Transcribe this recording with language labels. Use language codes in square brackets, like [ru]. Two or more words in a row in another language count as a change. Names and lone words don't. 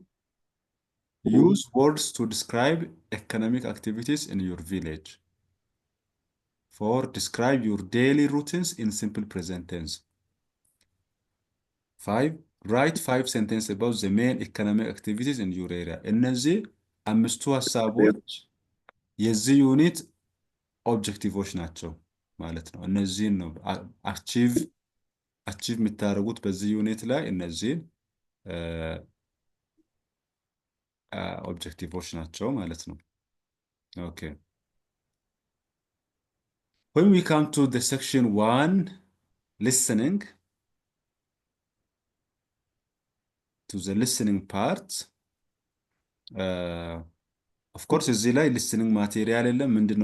[en] Mhm. use words to describe economic activities in your village. Four, describe your daily routines in simple present tense. Five, write 5 sentences about the main economic activities in your area. [am] እነዚህ አምስቱ ሀሳቦች የዚህ [en] unit objectives [am] ናቸው ማለት ነው። እነዚህን ነው አቺቭ የምታደርጉት በዚህ ዩኒት ላይ እነዚህን ኦብጀክቲቮች ናቸው ማለት ነው። ኦኬ [en] when we come to the section 1 listening to the listening part of course [am] እዚህ ላይ [en] listening material [am] የለም። ምንድን